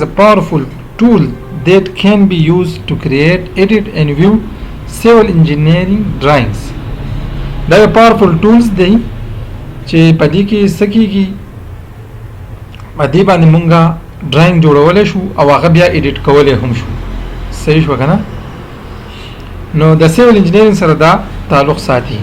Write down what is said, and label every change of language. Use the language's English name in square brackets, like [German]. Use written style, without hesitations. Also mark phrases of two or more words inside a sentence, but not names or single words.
[English] a powerful tool that can be used to create, edit and view civil engineering drawings. [Pashto] دا یو [English] powerful tools [Pashto] دی چې په دې کې سکیږي په دې باندې مونږه ډراینګ جوړولای شو او هغه بیا ایډیټ کولای هم شو. صحیح شو کنه؟ نو د سیول انجینرینګ سره دا تعلق ساتي.